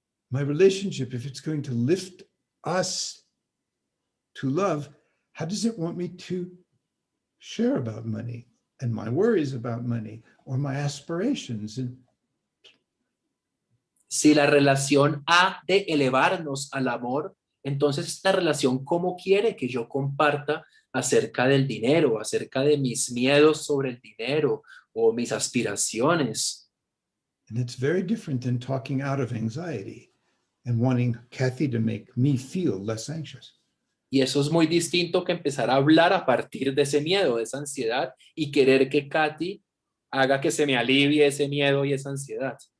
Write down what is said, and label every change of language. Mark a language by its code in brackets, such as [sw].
[en] My relationship, if it's going to lift us to love, how does it want me to share about money and my worries about money or my aspirations? And [es] Si la relación ha de elevarnos al amor, entonces esta relación, ¿cómo quiere que yo comparta acerca del dinero, acerca de mis miedos sobre el dinero o mis aspiraciones? [en] it's very different than talking out of anxiety. and wanting Kathy to make me feel less anxious. [es] Y eso es muy distinto que empezar a hablar a partir de ese miedo, de esa ansiedad, y querer que Katy haga que se me alivie ese miedo y esa ansiedad.